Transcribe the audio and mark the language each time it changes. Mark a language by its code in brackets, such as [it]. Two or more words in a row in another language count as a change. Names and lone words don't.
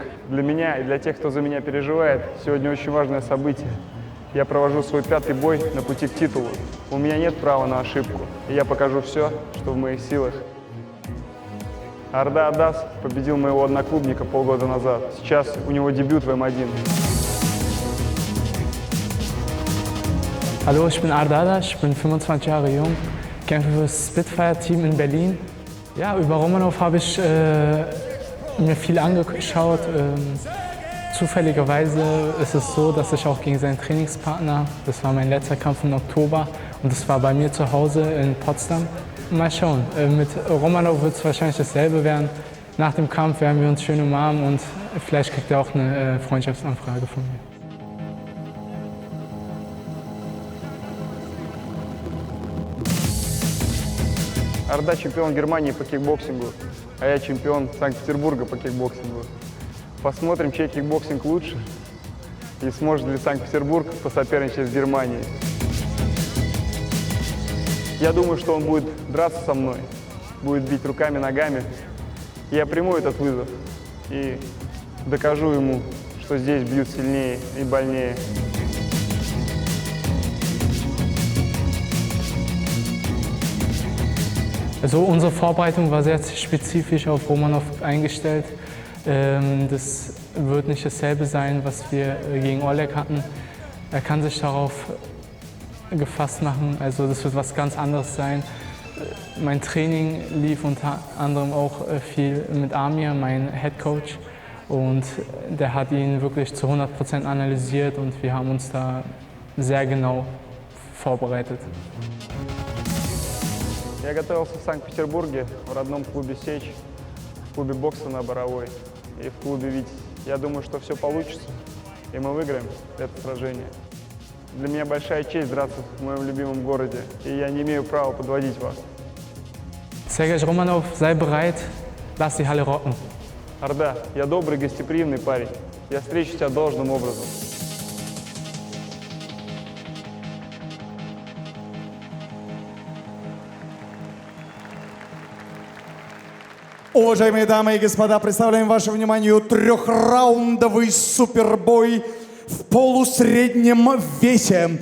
[ru] Для меня и для тех, кто за меня переживает, сегодня очень важное событие. Я провожу свой 5-й бой на пути к титулу. У меня нет права на ошибку, и я покажу все, что в моих силах. Арда Адас победил моего одноклубника полгода назад. Сейчас у него дебют в М-1. [de] Hallo, ich bin Arda Adasom, ich bin 25 Jahre jung, kämpfe für das Spitfire-Team in Berlin. Ja, über Romanov habe ich mir viel angeschaut. Zufälligerweise ist es so, dass ich auch gegen seinen Trainingspartner, das war mein letzter Kampf im Oktober und das war bei mir zu Hause in Potsdam. Mal schauen, mit Romanov wird es wahrscheinlich dasselbe werden. Nach dem Kampf werden wir uns schön umarmen und vielleicht kriegt er auch eine Freundschaftsanfrage von mir. [ru] Арда чемпион Германии по кикбоксингу, а я чемпион Санкт-Петербурга по кикбоксингу. Посмотрим, чей кикбоксинг лучше и сможет ли Санкт-Петербург посоперничать с Германией. Я думаю, что он будет драться со мной, будет бить руками, ногами. Я приму этот вызов и докажу ему, что здесь бьют сильнее и больнее. [de] Also unsere Vorbereitung war sehr spezifisch auf Romanov eingestellt. Das wird nicht dasselbe sein, was wir gegen Oleg hatten. Er kann sich darauf gefasst machen, also das wird was ganz anderes sein. Mein Training lief unter anderem auch viel mit Amir, mein [en] Head Coach. [de] Und der hat ihn wirklich zu 100% analysiert und wir haben uns da sehr genau vorbereitet. [ru] Я готовился в Санкт-Петербурге, в родном клубе «Сечь», в клубе бокса на Боровой и в клубе «Витязь». Я думаю, что все получится, и мы выиграем это сражение. Для меня большая честь драться в моем любимом городе, и я не имею права подводить вас. [de] Сергей Романов, sei bereit, lass die Halle rocken. [ru] Арда, я добрый, гостеприимный парень. Я встречу тебя должным образом. Уважаемые дамы и господа, представляем вашему вниманию трехраундовый супербой в полусреднем весе.